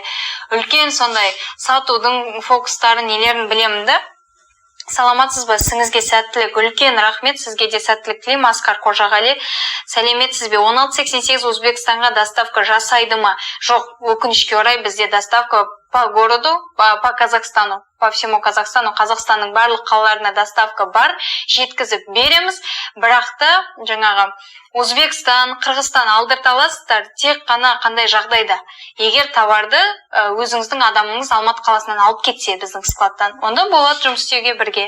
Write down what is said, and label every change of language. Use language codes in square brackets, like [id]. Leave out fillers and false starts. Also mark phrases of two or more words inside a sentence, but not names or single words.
[kk] Үлкен сондай сатудың фокустары нелерін білемін да. Саламатсыз ба? Сіңізге сәттілік. Үлкен рахмет, сізге де сәттілік тілеймін. Асқар Қожағали. Сәлеметсіз бе? 1688 Өзбекстанға доставка жасайды ма? Жоқ, өкінішке орай бізде [ru] доставка по городу, по Казахстану, по всему Казахстану, [kk] Қазақстанның барлық қалаларына доставка бар, жеткізіп береміз. Бірақ та жаңағы Өзбекстан, Қырғызстан алдырта аласыздар, тек қана қандай жағдайда. Егер товарды өзіңіздің адамыңыз Алматы қаласынан алып кетсе біздің складтан, онда болады жұмыс істеуге бірге.